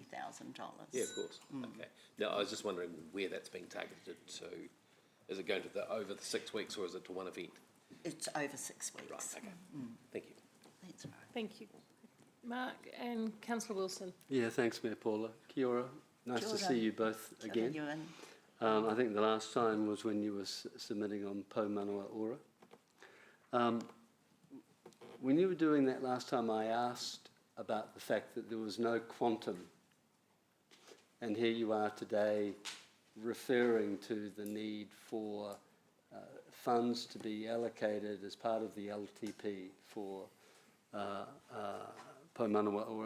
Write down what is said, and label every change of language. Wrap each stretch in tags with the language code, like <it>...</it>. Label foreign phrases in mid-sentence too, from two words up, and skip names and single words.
<en>Yeah, of course. Okay. Now, I was just wondering where that's being targeted to. Is it going to over the 6 weeks or is it to one event? It's over 6 weeks. Right, okay. Thank you. That's right. Thank you. Mark and Councillor Wilson. Yeah, thanks, Mayor Paula.</en> <mi>Kia ora.</mi> <en>Nice</en> <mi>Kia</mi> <en>to</en> <mi>ora.</mi> <en>see you both again.</en> <mi>Kia ora,</mi> <en>I think the last time was when you were submitting on Po Manawa Ora. When you were doing that last time, I asked about the fact that there was no quantum. And here you are today referring to the need for funds to be allocated as part of the LTP for Po Manawa Ora.</en>